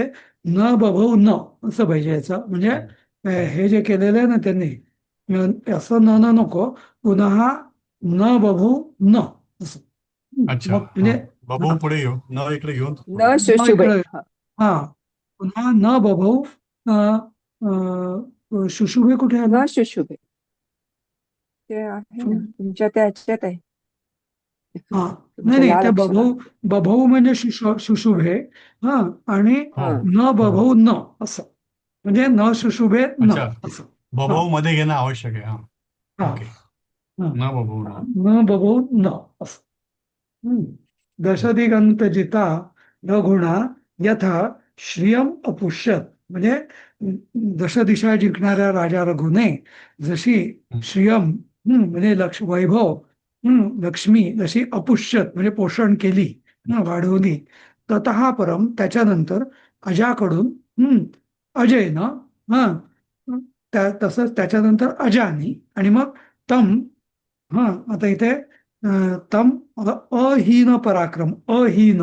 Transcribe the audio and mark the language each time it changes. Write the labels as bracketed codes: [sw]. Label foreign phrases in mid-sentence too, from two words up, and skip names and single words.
[sa] न बभौ न [mr] असं पाहिजे याचं, म्हणजे हे जे केलेलं आहे ना त्यांनी, असं न न नको, पुन्हा [sa] न बभौ न [mr] असं. अच्छा. मग हा. म्हणजे बाबू हा, पुढे येऊ न इकडे घेऊन न न शुशुभे. इकडं, हा. हा, पुन्हा [sa] न बभौ. [mr] शुशुभे कुठे आलं? [sa] न शुशुभे [mr] ते आहे ना तुमच्या त्या ह्याच्यात आहे. हा, नाही तुमच्या नाही, लाल त्या अक्षरात. बभौ म्हणजे शुशुभे. हा. आणि हो हा. न हो. [sa] बभौ न [mr] असं, म्हणजे [sa] न शुशुभे न [mr] अच्छा. असं. हा, बभाऊ मध्ये घेणं आवश्यक आहे. हा. हा. ओके. हा. [sa] न बभूव न. न बभूव न [mr] असं. हम्म. [sa] दशदिगंतजिता रघुणा यथा श्रियम अपुष्यत, [mr] म्हणजे दश दिशा जिंकणाऱ्या राजा रघुने जशी हम्म. श्रियम म्हणजे वैभव, लक्ष्मी जशी अपुष्यत म्हणजे पोषण केली, वाढवली, [sa] ततः परम [mr] त्याच्यानंतर अजाकडून अजय ना, हा, तसंच त्याच्यानंतर अजानी, आणि मग तम, हा, आता इथे [sa] तम अहीन पराक्रम, [mr] अहीन,